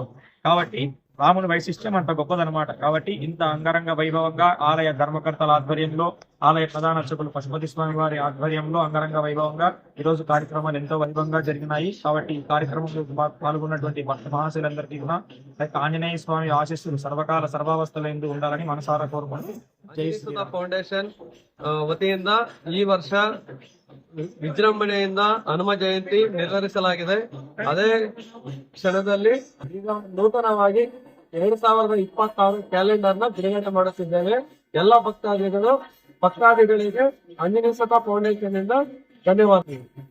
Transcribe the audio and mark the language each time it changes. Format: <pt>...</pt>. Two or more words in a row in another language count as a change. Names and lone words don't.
<te>కాబట్టి రాముని వైశిష్ట్యం అంత గొప్పదనమాట. కాబట్టి ఇంత అంగరంగ వైభవంగా ఆలయ ధర్మకర్తల ఆధ్వర్యంలో, ఆలయ ప్రధాన అర్చకులు పశుపతి స్వామి వారి ఆధ్వర్యంలో అంగరంగ వైభవంగా ఈరోజు కార్యక్రమాలు ఎంతో వైభవంగా జరిగినాయి. కాబట్టి ఈ కార్యక్రమంలో పాల్గొన్నటువంటి భక్త మహాశయులందరికీ కూడా ఆంజనేయ స్వామి ఆశీస్సులు సర్వకాల సర్వావస్థల ఎందు ఉండాలని మనసారా కోరుకుంటూ</te> <kn>ಫೌಂಡೇಶನ್ ವತಿಯಿಂದ ಈ ವರ್ಷ ವಿಜೃಂಭಣೆಯಿಂದ ಹನುಮ ಜಯಂತಿ ನಿರ್ವಹಿಸಲಾಗಿದೆ. ಅದೇ ಕ್ಷಣದಲ್ಲಿ ಈಗ ನೂತನವಾಗಿ 2026 ಕ್ಯಾಲೆಂಡರ್ ನ ಬಿಡುಗಡೆ ಮಾಡುತ್ತಿದ್ದೇವೆ. ಎಲ್ಲ ಭಕ್ತಾದಿಗಳಿಗೆ ಆಂಜನೇಯ ಫೌಂಡೇಶನ್ ಇಂದ ಧನ್ಯವಾದಗಳು.</kn>